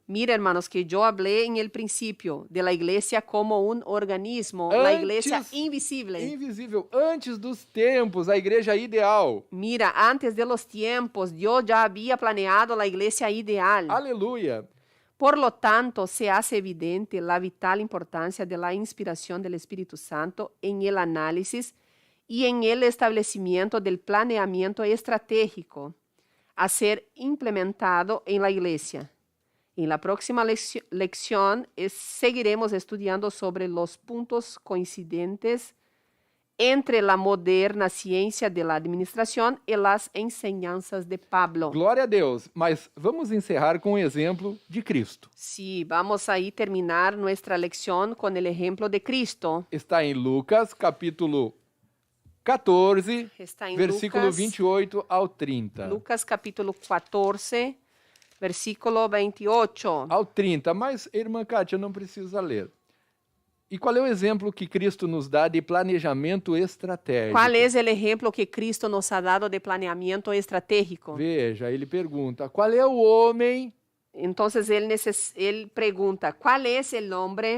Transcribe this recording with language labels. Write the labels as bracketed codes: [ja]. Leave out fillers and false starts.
[es] Mira, hermanos, que yo hablé en el principio de la iglesia como un organismo, la iglesia invisible. [pt] Invisível. Antes dos tempos, a igreja ideal. [es] Mira, antes de los tiempos, Dios ya había planeado la iglesia ideal. [pt] Aleluia. [es] Por lo tanto, se hace evidente la vital importancia de la inspiración del Espíritu Santo en el análisis y en el establecimiento del planeamiento estratégico a ser implementado en la iglesia. En la próxima lección seguiremos estudiando sobre los puntos coincidentes entre la moderna ciência de la administração e as enseñanças de Pablo. [pt] Glória a Deus, mas vamos encerrar com um exemplo de Cristo. [es] Sí, vamos a terminar nuestra lección con el ejemplo de Cristo. [pt] Está em Lucas, capítulo 14, Está em versículo Lucas, 28 ao 30. [es] Lucas capítulo 14, versículo 28. [pt] Ao 30, mas, irmã Kátia, não precisa ler. E qual é o exemplo que Cristo nos dá de planejamento estratégico? [es] Qual é o exemplo que Cristo nos ha dado de planeamento estratégico? [pt] Veja, ele pergunta, qual é o homem Então, ele pergunta, qual é o homem